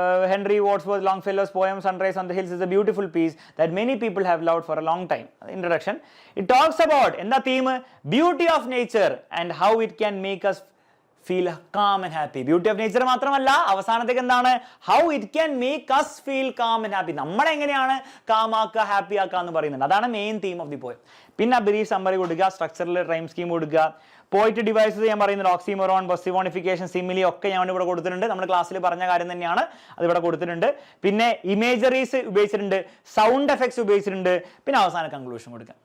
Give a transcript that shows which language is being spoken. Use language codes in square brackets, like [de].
[en] Henry Wadsworth Longfellow's poem Sunrise on the Hills is a beautiful piece that many people have loved for a long time. Introduction. It talks about [ml] എന്താ theme? [en] Beauty of nature and how it can make us feel calm and happy. Beauty of nature [ml] മാത്രമല്ല, അവസാനത്തേക്ക് എന്താണ്? [en] How it can make us feel calm and happy. [ml] നമ്മളെ എങ്ങനെയാണ് calm ആക്കുക, happy ആക്കുക എന്ന് പറയുന്നുണ്ട്. അതാണ് [en] Main theme of the poem. [ml] പിന്നെ ബ്രീഫ് സമ്മറി കൊടുക്കുക, സ്ട്രക്ചറിൽ റൈം സ്കീം കൊടുക്കുക. പോയിറ്റ് ഡിവൈസസ് ഞാൻ പറയുന്നത് ഓക്സിമോറോൺ, പെർസിഫോണിഫിക്കേഷൻ, സിമിലി ഒക്കെ ഞാൻ ഇവിടെ കൊടുത്തിട്ടുണ്ട്. നമ്മൾ ക്ലാസ്സിൽ പറഞ്ഞ കാര്യം തന്നെയാണ്, അത് ഇവിടെ കൊടുത്തിട്ടുണ്ട്. പിന്നെ ഇമേജറീസ് ഉപയോഗിച്ചിട്ടുണ്ട്, സൗണ്ട് എഫക്ട്സ് ഉപയോഗിച്ചിട്ടുണ്ട്, പിന്നെ അവസാന കൺക്ലൂഷൻ കൊടുക്കുക.